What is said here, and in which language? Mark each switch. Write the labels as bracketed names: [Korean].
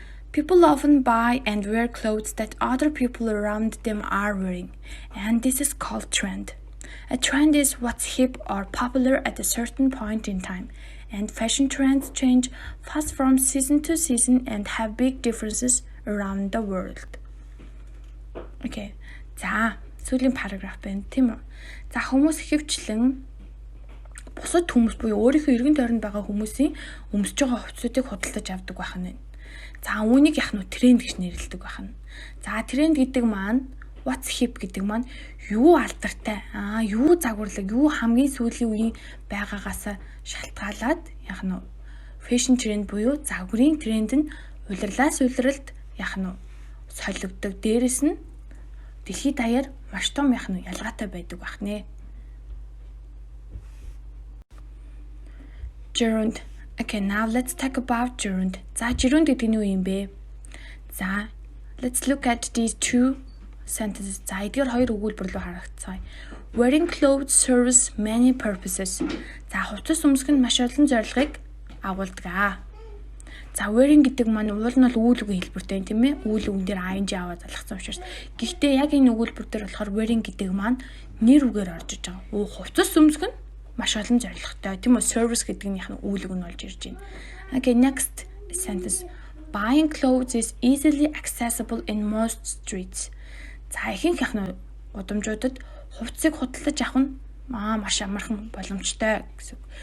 [English] People often buy and wear clothes that other people around them are wearing, and this is called trend. A trend is what's hip or popular at a certain point in time, and fashion trends change fast from season to season and have big differences around the world. Okay. [Mongolian] За, сүүлийн параграф байна, тийм үү? За, хүмүүс хөвчлэн бусад хүмүүс буюу өөрийнхөө эргэн тойронд байгаа хүмүүсийн өмсөж байгаа хувцсуудыг худалдаж авдаг байна. За, үүнийг тренд гэж нэрлэдэг байна. За, тренд гэдэг маань [English] what's hip [Mongolian] гэдэг маань юу алдартай, юу загварлаг, юу хамгийн сүүлийн үеийн байгаагаас шалтгаалаад [English] fashion trend [Mongolian] буюу загварын тренд нь улирлаас улиралд солигддог. Дээрэс нь дэлхийд даяар маш том ялгаатай байдаг байна. [English] Gerund. Okay, now let's talk about gerund. [Mongolian] За gerund гэдэг нь юу юм бэ? [English] За, let's look at these two sentences. [Mongolian] За, эдгээр хоёр өгүүлбэр рүү харагцгаая. [English] Wearing clothes serves many purposes. [Mongolian] За, хувцас өмсөх нь маш олон зорилгыг агуулдаг. За, wearing гэдэг маань уул нь үйл үгийн хэлбэртэй тийм ээ. Үйл үгэн дээр ing аваад залгсан учраас. Гэхдээ яг энэ өгүүлбэр дээр болохоор wearing гэдэг маань нэр үгээр орж иж байгаа. Хувцас өмсөх нь маш олон зорилготой тийм үү. Service гэдэг нь үйл үг нь болж ирж байна. [English] Okay, next sentence. Buying clothes is easily accessible in most streets. [Mongolian] За, ихэнх гудамжуудад хувцсыг худалдаж авах нь маш амархан боломжтой гэсэн.